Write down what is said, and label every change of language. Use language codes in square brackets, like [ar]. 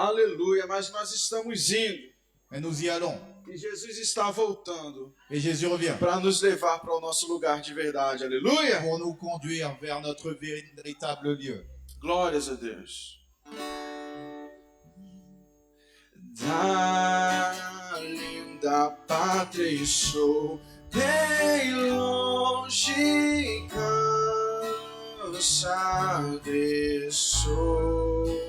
[pt] Aleluia, mas nós estamos indo. [fr] Mais nous y allons. [pt] E Jesus está voltando [fr] Et Jésus revient [pt] para nos levar para o nosso lugar de verdade. Aleluia. [fr] pour nous conduire vers notre véritable lieu. [pt] Glórias a Deus. Da linda pátria estou bem longe, cansado estou.